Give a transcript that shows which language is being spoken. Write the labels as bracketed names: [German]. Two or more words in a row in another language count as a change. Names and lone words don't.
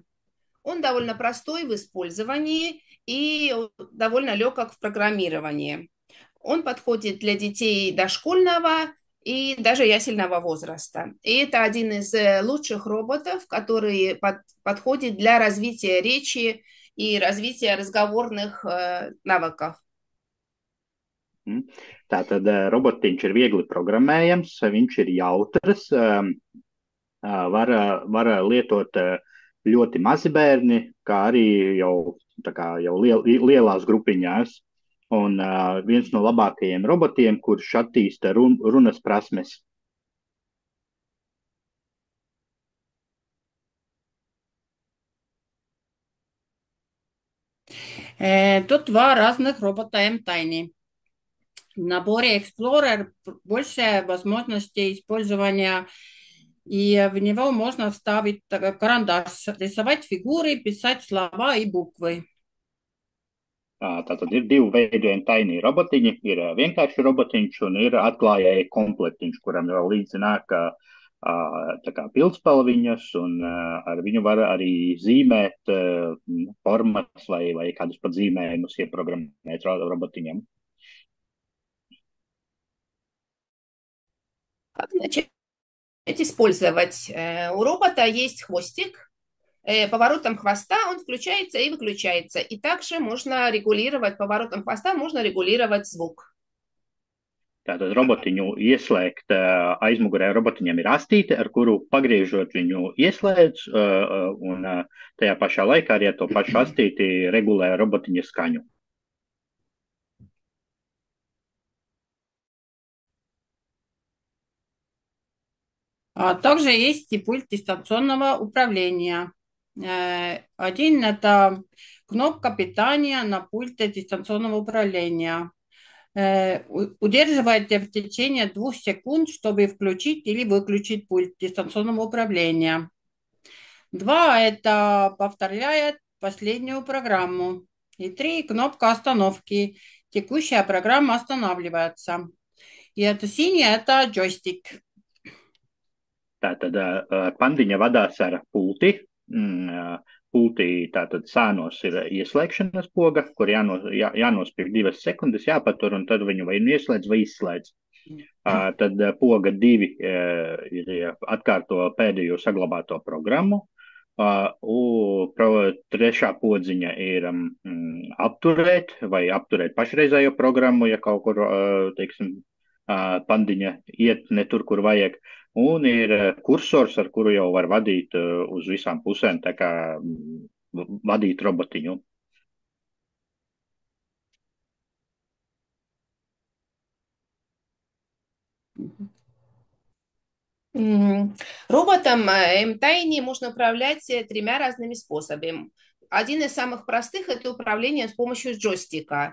[Russian] Он довольно простой в использовании и довольно легок в программировании. Он подходит для детей дошкольного и даже ясельного возраста. И это один из лучших роботов, который подходит для развития речи и развития разговорных навыков. [Latvian] Tātad robotiņš ir viegli programmējams, viņš ir jautrs, var lietot ļoti mazi bērni, kā arī jau lielās grupiņās. un viens no labākajiem robotiem, kurš attīsta runas prasmes. [Russian] Тут два разных робота M-Tiny. В наборе Explorer больше возможностей использования, и в него можно вставить карандаш, рисовать фигуры, писать слова и буквы. [Latvian] Tātad ir divi veidi taini robotiņi. Ir vienkārši robotiņš un ir atklājēji komplektiņš, kuram vēl līdzi nāk tā kā pildspalviņas, un ar viņu var arī zīmēt formas vai kādus pat zīmējumus ieprogrammēt robotiņam. [Russian] Как начать использовать? У робота есть хвостик. Поворотом хвоста он включается и выключается. И также можно регулировать, поворотом хвоста можно регулировать звук. [Latvian] Tātad robotiņu ieslēgt aizmugurē robotiņam ir astīte, ar kuru pagriežot viņu ieslēdz, un tajā pašā laikā arī ar to pašu astīti regulē robotiņa skaņu. [Russian] А также есть и пульт дистанционного управления. Один – это кнопка питания на пульте дистанционного управления. Удерживайте в течение 2 секунд, чтобы включить или выключить пульт дистанционного управления. 2 – это повторяет последнюю программу. И 3 – кнопка остановки. Текущая программа останавливается. И это синий – это джойстик. [Latvian] Tātad pandiņa vadās ar pulti. Pultī tātad sānos ir ieslēgšanas poga, kur jānospiež 2 sekundes, jāpatur, un tad viņu vai ieslēdz vai izslēdz. Tad poga 2 ir atkārto pēdējo saglabāto programmu. Trešā podziņa ir apturēt vai apturēt pašreizējo programmu, ja kaut kur, teiksim, pandiņa iet ne tur, kur vajag. Un ir kursors, ar kuru jau var vadīt uz visām pusēm, tā kā vadīt robotiņu. [Russian] Роботом M-Tiny можно управлять 3 разными способами. Один из самых простых – это управление с помощью джойстика.